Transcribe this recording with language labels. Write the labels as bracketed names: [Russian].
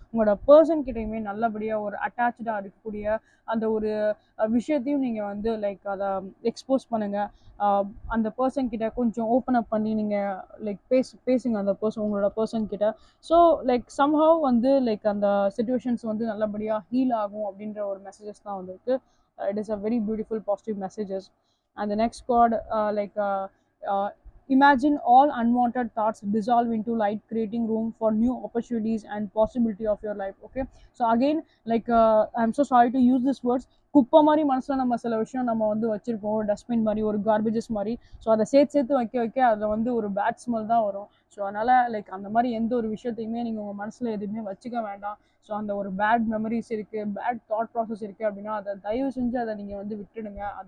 [Tamil] உங்களோட பர்சன் கிட்டயுமே நல்லபடியா ஒரு அட்டாச்சா இருக்கக்கூடிய அந்த ஒரு விஷயத்தையும் நீங்க வந்து லைக் அதை எக்ஸ்போஸ் பண்ணுங்க. அந்த பர்சன் கிட்ட கொஞ்சம் ஓப்பன் அப் பண்ணி நீங்க லைக் பேசுங்க அந்த பர்சன் உங்களோட பர்சன் கிட்ட. ஸோ லைக் சம்ஹவ் வந்து லைக் அந்த சுச்சுவேஷன்ஸ் வந்து நல்லபடியா ஹீல் ஆகும் அப்படின்ற ஒரு மெசேஜஸ் தான் வந்திருக்கு. [English] It is a very beautiful positive messages. And the next card, uh, imagine all unwanted thoughts dissolve into light, creating room for new opportunities and possibility of your life. Okay, so again, I'm so sorry to use this words. [Tamil] குப்பை மாதிரி மனசில் நம்ம சில விஷயம் நம்ம வந்து வச்சுருப்போம், ஒரு டஸ்ட்பின் மாதிரி, ஒரு கார்பேஜஸ் மாதிரி. ஸோ அதை சேர்த்து வைக்க அதில் வந்து ஒரு பேட் ஸ்மெல் தான் வரும். ஸோ அதனால் லைக் அந்த மாதிரி எந்த ஒரு விஷயத்தையுமே நீங்கள் உங்கள் மனசில் எதுவுமே வச்சுக்க வேண்டாம். ஸோ அந்த ஒரு பேட் மெமரிஸ் இருக்குது, பேட் தாட் ப்ராசஸ் இருக்குது அப்படின்னா அதை தயவு செஞ்சு அதை நீங்கள் வந்து விட்டுடுங்க.